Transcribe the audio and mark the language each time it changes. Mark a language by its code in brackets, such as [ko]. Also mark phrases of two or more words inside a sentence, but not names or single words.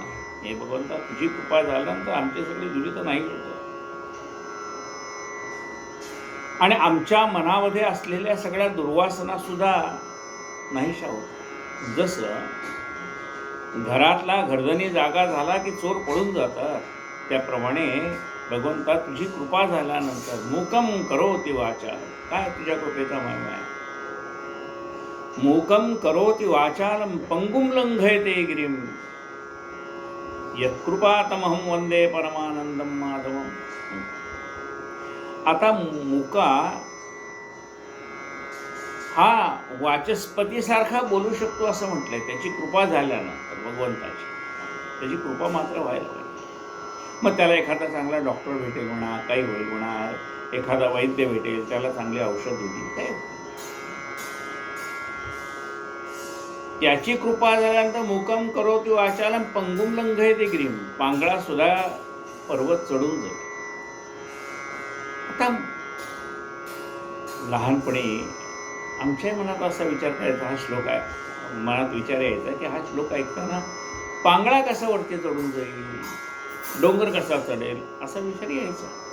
[mr] हे भगवंता तुझी कृपा झाल्यानंतर आमची सगळी दुरित नाही होत आणि आमच्या मनामध्ये असलेल्या सगळ्या दुर्वासना सुद्धा नाहीशा होत. जसं घरातला घरधनी जागा झाला की चोर पळून जातात, त्याप्रमाणे भगवंता तुझी कृपा झाल्यानंतर [sa] मूकम करोति वाचा. [mr] काय तुझ्या कृपेचा महिमा आहे. [sa] मूकम करोति वाचालम पंगुम लंघयते गिरिम यत्कृपातमहं वंदे परमानंदम माधवम. [mr] आता मुका हा वाचस्पतीसारखा बोलू शकतो असं म्हटलंय. त्याची कृपा झाल्यानंतर भगवंताची त्याची कृपा मात्र व्हायला पाहिजे. मग त्याला एखादा चांगला डॉक्टर भेटेल म्हणा, काही होईल म्हणा, एखादा वैद्य भेटेल, त्याला चांगली औषध होती, काय त्याची कृपा झाल्यानंतर [sa] मुकम करोति वाचालम पंगुम लंघयते गिरीम, [mr] पांगळा सुद्धा पर्वत चढून जाईल. आता लहानपणी आमच्या मनात असा विचार करायचा, हा श्लोक आहे मनात विचार यायचा की हा श्लोक ऐकताना पांगळा कसा वरती चढून जाईल, डोंगर कसा चढेल, असा विचार यायचा.